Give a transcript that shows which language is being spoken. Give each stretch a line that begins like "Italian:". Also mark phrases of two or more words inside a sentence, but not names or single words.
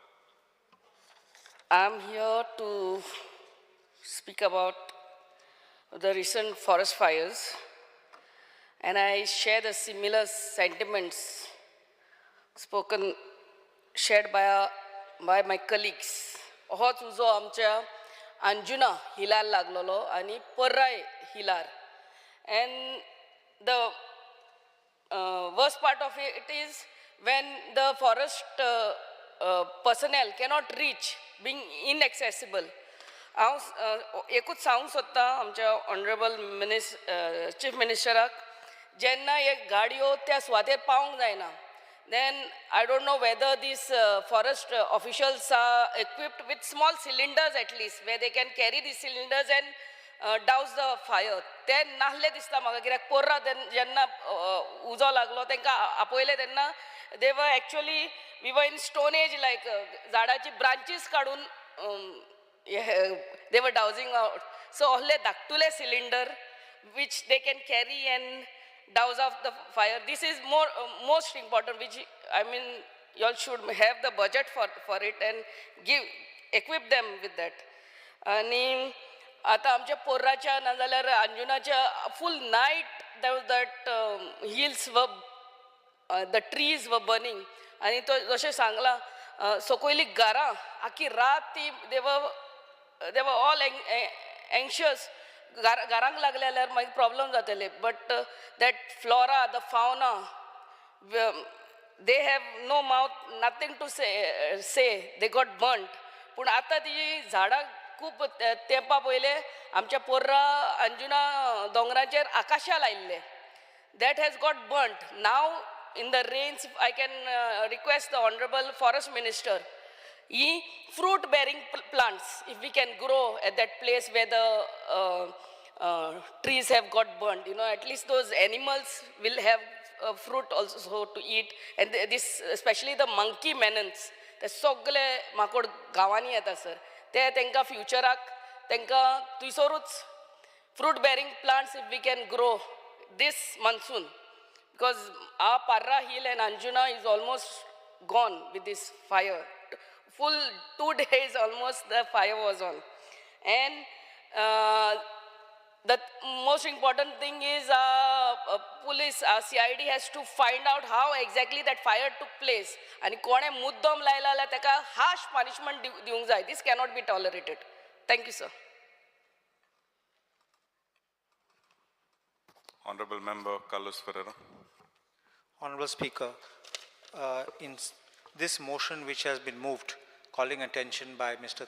English: I'm here to speak about the recent forest fires, and I share the similar sentiments shared by my colleagues.
Konkani: होच उजो आमच्या अंजुना हिलार लागलेलो आनी पर्राय हिलार,
English: and the worst part of it is when the forest personnel cannot reach, being inaccessible.
Konkani: हांव एकूच सांगूंक सोदतां आमच्या
English: honorable chief
Konkani: मिनिस्टराक, जेन्ना एक गाडयो त्या सुवातेर पावंक जायना,
English: then I don't know whether these forest officials are equipped with small cylinders at least, where they can carry these cylinders and douse the fire.
Konkani: ते नाहले दिसता म्हाका, कित्याक पोर्रा जेन्ना उजो लागलो तांकां आपयले तेन्ना
English: they were actually, we were in stone age, like
Konkani: झाडाची branches काडून
English: they were dousing out. So
Konkani: ahले धाकटुले
English: cylinder which they can carry and douse off the fire. This is most important, which I mean you all should have the budget for it and equip them with that.
Konkani: आणि आता आमच्या पोर्राच्या नाजाल्यार अंजुनाच्या
English: full night that hills were the trees were burning.
Konkani: आणि तो जशें सांगला सकयली घरां आखी रात ती
English: they were all anxious.
Konkani: घरांक लागले जाल्यार मागीर प्रॉब्लम जातले.
English: बट that flora, the fauna, they have no mouth, nothing to say. They got burnt.
Konkani: पूण आतां ती झाडां खूब तेंपा पयले आमच्या पोर्रा अंजुना दोंगराचेर आकाशा लायिल्ले.
English: That has got burnt. Now in the rains, I can request the Honorable Forest Minister, fruit bearing plants, if we can grow at that place where the trees have got burnt, at least those animals will have fruit also to eat. And this, especially the monkey menons,
Konkani: ते सगळे माकोड गांवांनी येता सर, ते तांकां फ्युचराक तांकां थंयसरूच
English: fruit bearing plants if we can grow this monsoon, because our Parra hill and Anjuna is almost gone with this fire. Full 2 days almost the fire was on. And the most important thing is police, CID has to find out how exactly that fire took place.
Konkani: And कोणे मुद्दम लायला जाल्यार ताका
English: harsh punishment
Konkani: दिवंक जाय.
English: This cannot be tolerated. Thank you, sir. Honorable Member Carlos Ferreira. Honorable Speaker, in this motion which has been moved, calling attention by Mr.